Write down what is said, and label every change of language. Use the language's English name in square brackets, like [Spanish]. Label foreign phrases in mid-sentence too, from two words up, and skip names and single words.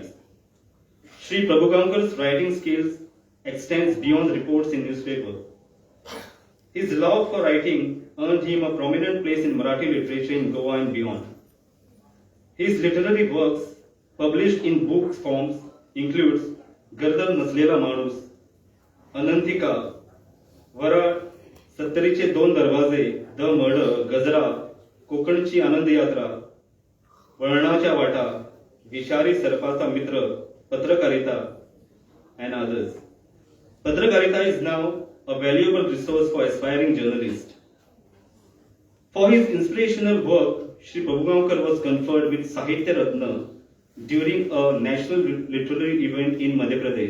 [English] Shri Prabhugankar's writing skills extends beyond reports in newspaper. His love for writing earned him a prominent place in Marathi literature in Goa and beyond. His literary works, published in book forms, includes Gardar Naslela Manus, Anantika, Vara, Sattariche Don Darwaze, The Murder, Gazra, कोकणची आनंद यात्रा, वळणाच्या वाटा, विषारी सर्पाचा मित्र, पत्रकारिता, and others. Patrakarita is now a valuable resource for aspiring journalists. For his inspirational work, Shri Prabhugankar was conferred with Sahitya Ratna during a national literary event in Madhya Pradesh.